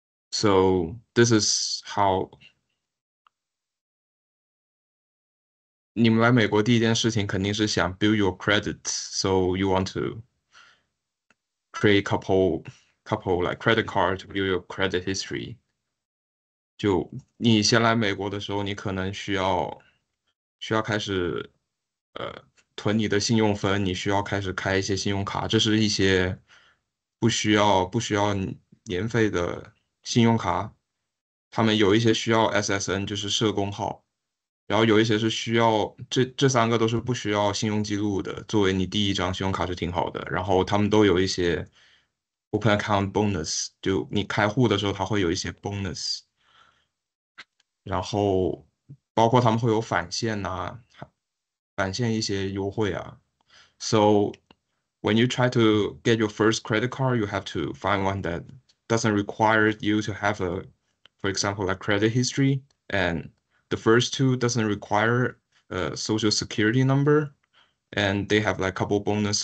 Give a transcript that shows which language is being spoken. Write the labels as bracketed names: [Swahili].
[English] So this is how [Chinese] 你们来美国第一件事情肯定是想 [English] build your credit. So you want to create couple like credit card to build your credit history. [Chinese] 就你先来美国的时候，你可能需要开始囤你的信用分，你需要开始开一些信用卡，这是一些不需要年费的信用卡，他们有一些需要 SSN，就是社工号，然后有一些是需要这3个都是不需要信用记录的，作为你第一张信用卡是挺好的，然后他们都有一些 [English] Open Account Bonus， [Chinese] 就你开户的时候它会有一些 bonus。然后包括他们会有返现呐、返现一些优惠啊。 [English] So when you try to get your first credit card, you have to find one that doesn't require you to have for example, like credit history, and the first two doesn't require a social security number, and they have like couple bonus.